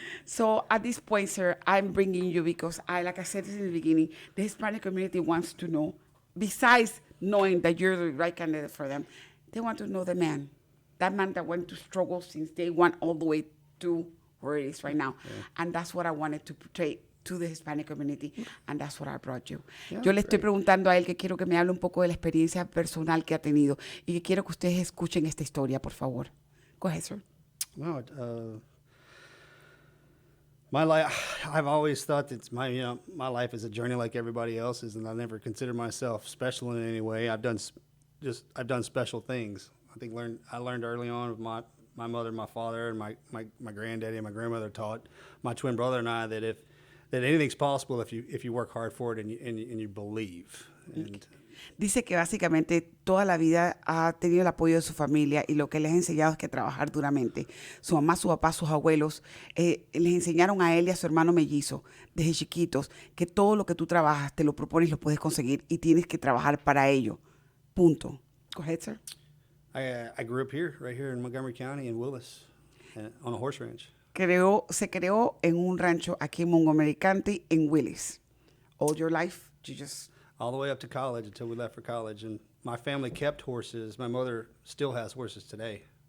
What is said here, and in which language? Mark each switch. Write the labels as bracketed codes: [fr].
[en] So at this point, sir, I'm bringing you because like I said in the beginning, the Hispanic community wants to know, besides knowing that you're the right candidate for them, they want to know the man. That man that went to struggle since day one all the way to where it is right now. Yeah. And that's what I wanted to portray to the Hispanic community, and that's what I brought you. [es] Yeah, yo le estoy preguntando a él que quiero que me hable un poco de la experiencia personal que ha tenido y que quiero que ustedes escuchen esta historia, por favor. [en] Go ahead, sir. No, my life, I've always thought that my life is a journey like everybody else's, and I never considered myself special in any way. I've done special things. I think I learned early on with my mother, my father, and my granddaddy and my grandmother taught my twin brother and I that anything's possible if you work hard for it and you believe. And [es] dice que básicamente toda la vida ha tenido el apoyo de su familia y lo que les ha enseñado es que trabajar duramente. Su mamá, su papá, sus abuelos les enseñaron a él y a su hermano mellizo desde chiquitos que todo lo que tú trabajas, te lo propones, lo puedes conseguir y tienes que trabajar para ello. Punto. [en] Go ahead, sir. I grew up right here in Montgomery County in Willis, on a horse ranch. [es] Se creó en un rancho aquí en Montgomery County en Willis. [en] All your life, you just... All the way up to college until we left for college. And my family kept horses. My mother still has horses today.